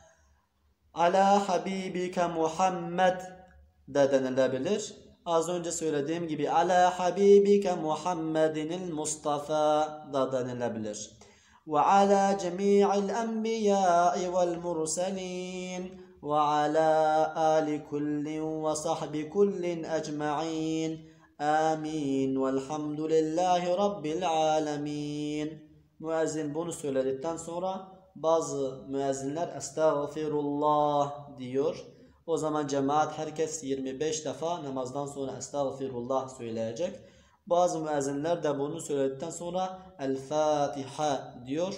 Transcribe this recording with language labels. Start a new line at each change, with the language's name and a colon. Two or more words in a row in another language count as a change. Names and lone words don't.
Arabic: على حبيبك
Turkish: Muhammed de denilebilir. Az önce söylediğim gibi
Arabic: على حبيبك محمد المصطفى
Turkish: da denilebilir.
Arabic: وعلى جميع الأنبياء والمرسلين وعلى آل كل وصحب كل أجمعين آمين والحمد لله رب العالمين.
Turkish: Müezzin bunu söyledikten sonra bazı müezzinler estağfirullah diyor. O zaman cemaat herkes 25 defa namazdan sonra estağfirullah söyleyecek. Bazı müezzinler de bunu söyledikten sonra El Fatiha diyor.